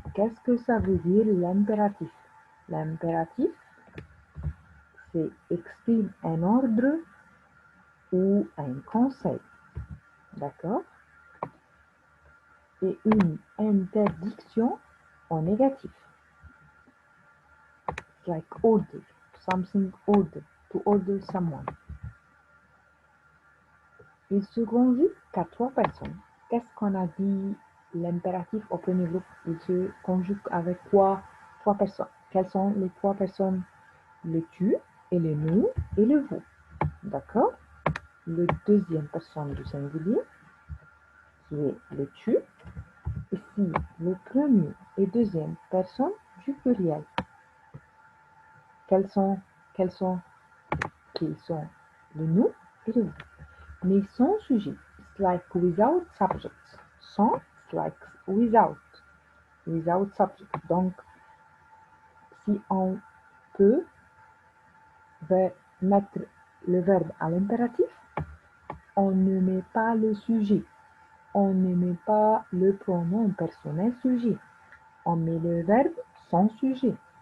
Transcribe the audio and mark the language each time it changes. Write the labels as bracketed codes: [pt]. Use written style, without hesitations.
[fr] Qu'est-ce que ça veut dire l'impératif? L'impératif, c'est exprime un ordre ou un conseil. D'accord? Et une interdiction en négatif. [en] Like order, something order, to order someone. [fr] Il se conjugue qu'à trois personnes. Qu'est-ce qu'on a dit? L'impératif au premier groupe, il se conjugue avec quoi? Trois personnes. Quelles sont les trois personnes? Le tu et le nous et le vous. D'accord? Le deuxième personne du singulier, qui est le tu. Ici, le premier et deuxième personne du pluriel. Quels sont, quels sont, qui sont le nous et le vous. Mais sans sujet, [en] it's like without subject. Sans, it's like without subject. Donc, [fr] Si on peut mettre le verbe à l'impératif, on ne met pas le sujet. On ne met pas le pronom personnel sujet. On met le verbe sans sujet.